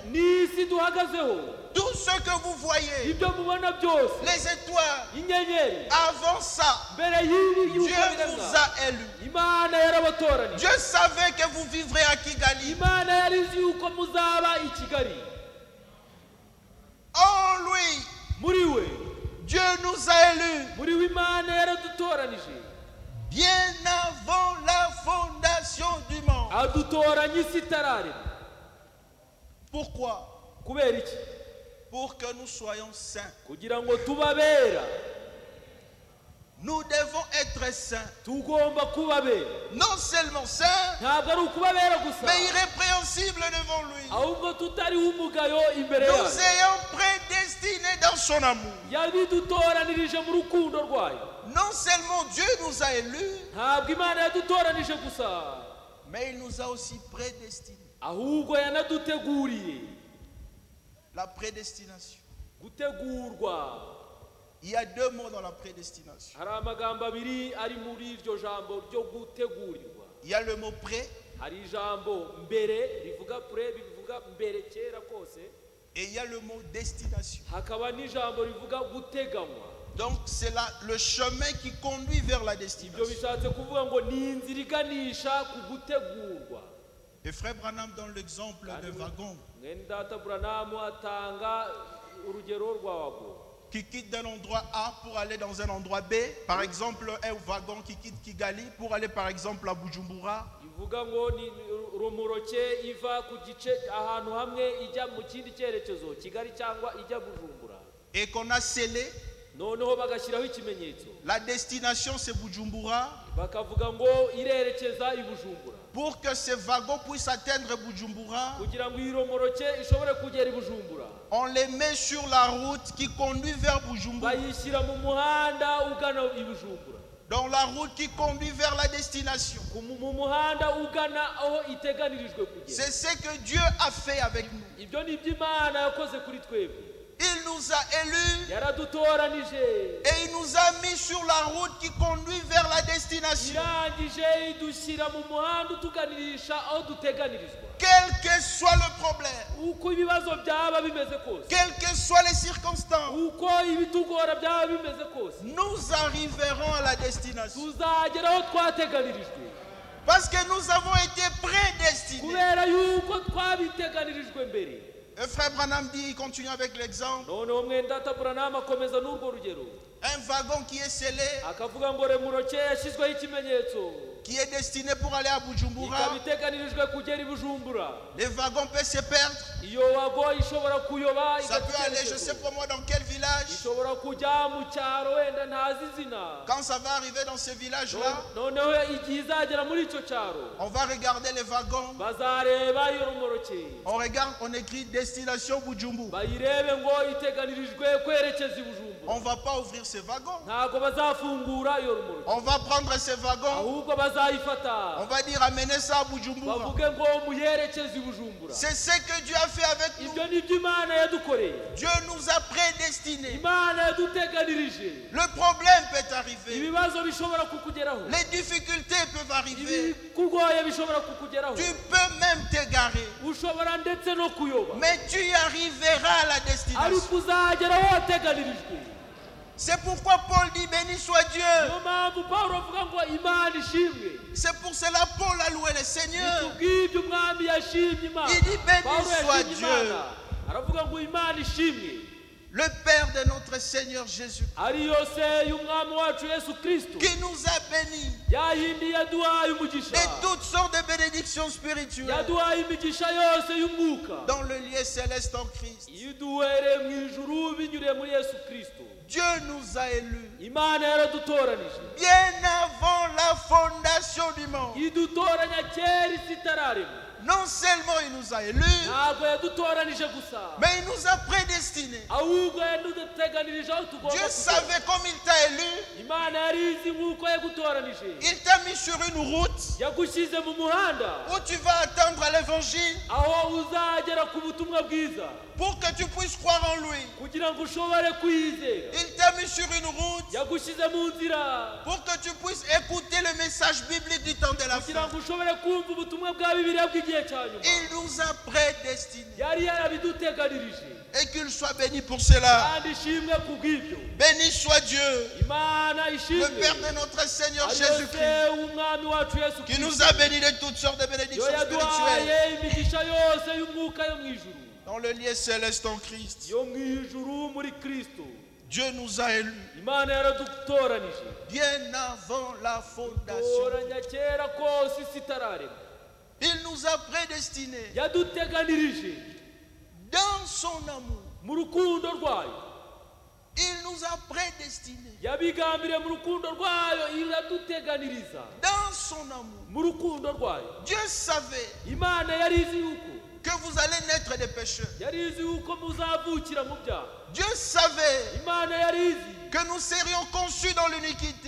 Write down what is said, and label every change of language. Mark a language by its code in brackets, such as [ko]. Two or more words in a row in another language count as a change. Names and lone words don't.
[rw] n'isi duhagazeho [fr] tout ce que vous voyez, [rw] ibyo mubona byose [fr] les étoiles, [rw] inyenyeri [fr] avant ça, [rw] mbere y'ibi [fr] Dieu [rw] y'uko [fr] vous [rw] biremwa [fr] a élus. [rw] imana yarabatoranije [fr] Dieu savait que vous vivrez à Kigali. [rw] imana yari izi yuko muzaba i kigali [fr] En lui, [rw] muri we [fr] Dieu nous a élus [rw] muri we imana yaradutoranije [fr] bien avant la fondation du monde. [rw] adutoranya isi itararemwa [fr] Pourquoi? [rw] kubera iki [fr] Pour que nous soyons saints. [rw] kugira ngo tubabera [fr] Nous devons être saints. [rw] tugomba kubabera [fr] Non seulement saints, [rw] ntabwo ari ukubabera gusa [fr] mais irrépréhensibles devant lui. [rw] ahubwo tutariho umugayo imbere [fr] Nous [rw] yayo [fr] ayons prédestinés dans son amour. [rw] yabidutoranirije mu rukundo rwayo [fr] Non seulement Dieu nous a élus, [rw] ntabwo imana yadutoranije gusa [fr] mais il nous a aussi prédestinés. [rw] ahubwo yanaduteguriye [fr] La prédestination. [rw] gutegurwa [fr] Il y a deux mots dans la prédestination. [rw] hari amagambo abiri ari muri iryo jambo ryo gutegurirwa [fr] Il y a le mot pré [rw] hari ijambo mbere rivuga pure bivuga mbere kera kose [fr] et il y a le mot destination. [rw] hakaba n'ijambo rivuga guteganywa [fr] Donc c'est le chemin qui conduit vers la [rw] ibyo [fr] destination. [rw] bishatse kuvuga ngo ni inzira iganisha ku gutegurwa [fr] Et frère Branham donne l'exemple de wagon [rw] mwene data buranamu atanga urugero rwa wago [fr] qui quitte d'un endroit A pour aller dans un endroit B. Par exemple, un wagon qui quitte Kigali pour aller par exemple à Bujumbura. [rw] ivuga ngo ni romuroke iva ku gice ahantu hamwe ijya mu kindi cyerekezo kigali cyangwa ijya bujumbura [fr] Et qu'on a scellé. [rw] noneho bagashyiraho ikimenyetso [fr] La destination c'est Bujumbura. [rw] bakavuga ngo irerekeza i bujumbura [fr] Pour que ce wagon puisse atteindre Bujumbura, [rw] kugira ngo iyi romoroke ishobore kugera i bujumbura [fr] on les met sur la route qui conduit vers Bujumbura. [rw] bayishyira mu muhanda ugana i bujumbura [fr] Dans la route qui conduit vers la destination. [rw] mu muhanda ugana aho iteganirijwe kugera [fr] C'est ce que Dieu a fait avec nous. [rw] ibyo ni ibyo imana yakoze kuri twebwe [fr] Il nous a élus [rw] yaradutoranije [fr] et il nous a mis sur la route qui conduit vers la destination. [rw] irangije idushyira mu muhanda utuganirisha aho duteganirizwa [fr] Quel que soit le problème, [rw] uko ibibazo byaba bimeze kose [fr] quelles que soient les circonstances, [rw] uko ibitugora byaba bimeze kose [fr] nous arriverons à la destination. [rw] tuzagera aho twateganirijwe [fr] Parce que nous avons été prédestinés. [rw] kubera yuko twabiteganirijwe mbere. [fr] Et frère Branham dit, il continue avec l'exemple, [rw] noneho mwene data buranamu akomeza n'urwo rugero [fr] un wagon qui est scellé, [rw] akavuga ngo remuroke yashyizweho ikimenyetso [fr] qui est destiné pour aller à Bujumbura, [rw] ikaba iteganirijwe kugera i Bujumbura. [fr] les wagons peuvent se perdre. [rw] Iyo wago ishobora kuyoba [fr] Ça peut aller, je sais pas moi, dans quel village. [rw] ishobora kujya mu cyaro wenda ntazi izina. [fr] Quand ça va arriver dans ce village-là, [rw] noneho igihe izagera muri icyo cyaro [fr] on va regarder les wagons. [rw] bazareba iyo rumoroke [fr] On regarde, on écrit destination Bujumbura. [rw] bayirebe ngo iteganirijwe kwerekeza i Bujumbura. [fr] On ne va pas ouvrir ces wagons. [rw] ntabwo bazafungura iyo rumoroke, [fr] On va prendre ces wagons. [rw] ahubwo bazayifata [fr] On va dire amenez ça à Bujumbura. [rw] bavuge ngo muyerekeze i Bujumbura. [fr] C'est ce que Dieu a fait avec nous. [rw] ibyo ni byo Imana yadukoreye. [fr] Dieu nous a prédestinés. [rw] Imana yaduteganirije. [fr] Le problème peut arriver. [rw] ibibazo bishobora kukugeraho, [fr] Les difficultés peuvent arriver. [rw] ibikugoye bishobora kukugeraho, [fr] Tu peux même t'égarer. [rw] ushobora ndetse no kuyoba, [fr] Mais tu y arriveras à la destination. [rw] ariko uzagera aho wateganirijwe. [fr] C'est pourquoi Paul dit béni soit Dieu. [rw] niyo mpamvu Pawulo avuga ngo Imana ishimwe. [fr] C'est pour cela Paul a loué le Seigneur. [rw] kubw'ibyo umwami yashimye Imana. [fr] Il dit béni [rw] Pawulo [fr] soit [rw] yashimye [fr] Dieu. [rw] Imana, aravuga ngo Imana ishimwe, [fr] Le Père de notre Seigneur Jésus, [rw] ariyo se y'umwami wacu Yesu Kristo, [fr] qui nous a bénis [rw] yayindi yaduhaye umugisha, [fr] de toutes sortes de bénédictions spirituelles [rw] yaduhaye imigisha yose y'umwuka, [fr] dans le lieu céleste en Christ. [rw] iduhereye mu ijuru binyuriye muri Yesu Kristo. [fr] Dieu nous a élus [rw] Imana yaradutoranije, [fr] bien avant la fondation du monde. [rw] idutoranya kera isi itararemwa. [fr] Non seulement il nous a élus, [rw] ntabwo yadutoranije gusa, [fr] mais il nous a prédestinés. [rw] ahubwo yaduteganirije aho tugomba [fr] Dieu [rw] kugera. [fr] savait comme il t'a élu. [rw] Imana yari izi nk'uko yagutoranije, [fr] Il t'a mis sur une route [rw] yagushyize mu muhanda [fr] où tu vas attendre l'évangile [rw] aho uzagera ku butumwa bwiza [fr] pour que tu puisses croire en lui. [rw] kugira ngo ushobore kwizera. [fr] Il t'a mis sur une route [rw] yagushyize mu nzira [fr] pour que tu puisses écouter le message biblique du temps de la [rw] kugira [fr] fin. [rw] ngo ushobore kumva ubutumwa bwa Bibiliya bw'igihe cya nyuma. [fr] Il nous a prédestinés [rw] yari yarabiduteganirije, [fr] et qu'il soit béni pour cela. [rw] kandi ishimwe ku bw'ibyo. [fr] Béni soit Dieu, [rw] Imana [fr] le [rw] ishimwe, [fr] Père de notre Seigneur [rw] ariyo [fr] Jésus-Christ, [rw] se w'umwami wacu Yesu [fr] qui nous [rw] Kristo, [fr] a bénis de toutes sortes de [rw] yo [fr] bénédictions spirituelles [rw] yaduhaye imigisha yose y'umwuka yo mu ijuru, [fr] dans le lieu céleste en Christ. [rw] yo mu ijuru muri Kristo. [fr] Dieu nous a élus [rw] Imana yaradutoranije, [fr] bien avant la fondation. [rw] toranya kera kose isi itararemwa. [fr] Il nous a prédestinés [rw] yaduteganirije [fr] dans son amour. [rw] mu rukundo rwayo, [fr] Il nous a prédestinés [rw] yabigambiriye mu rukundo rwayo, iraduteganiriza [fr] dans son amour. [rw] mu rukundo rwayo. [fr] Dieu savait [rw] Imana yari izi yuko, [fr] que vous allez naître des pécheurs. [rw] yari izi yuko muzavukira mu byaha. [fr] Dieu savait [rw] Imana yari izi [fr] que nous serions conçus dans l'iniquité.